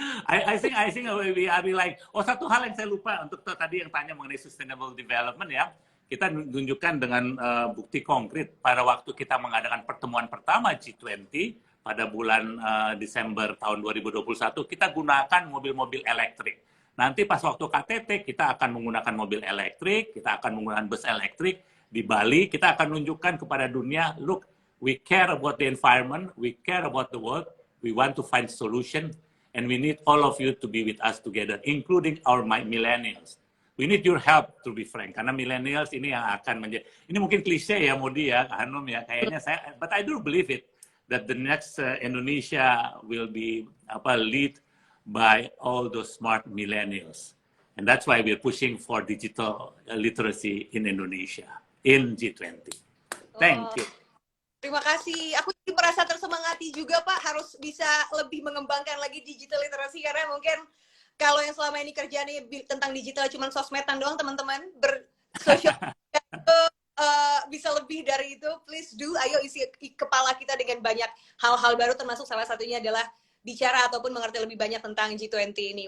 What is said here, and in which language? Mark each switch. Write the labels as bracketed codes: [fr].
[en] I think we are like, [id] satu hal yang saya lupa untuk tadi yang tanya mengenai sustainable development ya. Kita tunjukkan dengan bukti konkret pada waktu kita mengadakan pertemuan pertama G20 pada bulan Desember tahun 2021, kita gunakan mobil-mobil elektrik. Nanti pas waktu KTT, kita akan menggunakan mobil elektrik, kita akan menggunakan bus elektrik. Di Bali, kita akan menunjukkan kepada dunia, [en] look, we care about the environment, we care about the world, we want to find solution, and we need all of you to be with us together, including our millennials. We need your help, to be frank, [id] karena millennials ini yang akan menjadi, ini mungkin klise ya, Modi ya, Hanum ya, kayaknya saya, [en] but I do believe it, that the next Indonesia will be lead by all those smart millennials. And that's why we're pushing for digital literacy in Indonesia, in G20. Thank you. [id] Terima kasih. Aku jadi merasa tersemangati juga Pak, harus bisa lebih mengembangkan lagi digital literacy, karena mungkin kalau yang selama ini kerjaannya tentang digital cuma sosmedan doang teman-teman, bersosial bisa lebih dari itu. [en] Please do, [id] ayo isi kepala kita dengan banyak hal-hal baru, termasuk salah satunya adalah bicara ataupun mengerti lebih banyak tentang G20 ini.